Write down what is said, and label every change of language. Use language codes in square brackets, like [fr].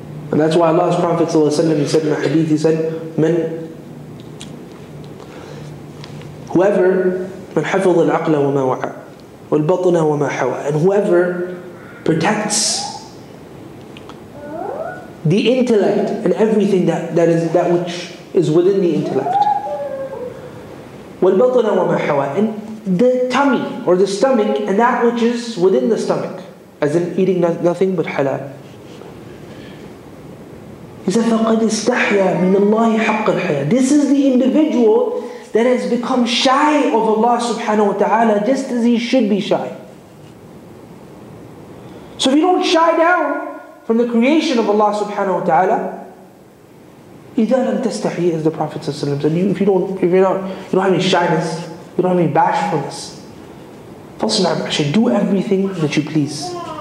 [en] And that's why Allah's Prophet ﷺ, he said in a hadith, he said, whoever [ar] من حفظ العقل وما وعى والبطن وما حوى, [en] and whoever protects the intellect and everything that which is within the intellect, [ar] وَالْبَطْنَ وَمَا حَوَى, [en] and the tummy or the stomach and that which is within the stomach, as in eating nothing but halal. He said, [ar] فَقَدْ اسْتَحْيَا مِنَ اللَّهِ حَقَّ الْحَيَاةِ. [en] This is the individual that has become shy of Allah subhanahu wa ta'ala, just as he should be shy. So if you don't shy down from the creation of Allah subhanahu wa ta'ala, [ar] إِذَا لَمْ تَسْتَحِي, [en] as the Prophet said, if you don't have any shyness, you don't have any bashfulness, [ar] فَاصْنَعْ مَا شِئْتَ, [en] do everything that you please.